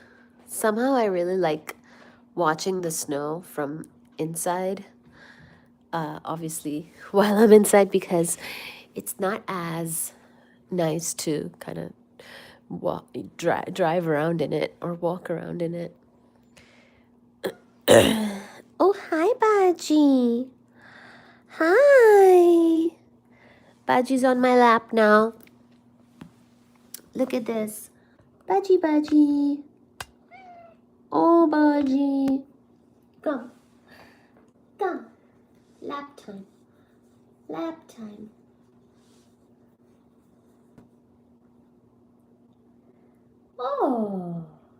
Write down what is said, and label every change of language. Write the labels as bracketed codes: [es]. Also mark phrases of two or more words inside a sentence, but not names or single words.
[en] Somehow I really like watching the snow from inside. Obviously, while I'm inside, because it's not as nice to kind of drive around in it or walk around in it. Oh, hi, Baji. Hi. Baji's on my lap now. Look at this. Baji, Baji. Oh, Baji. Come. Come. Lap time. Lap time. Oh.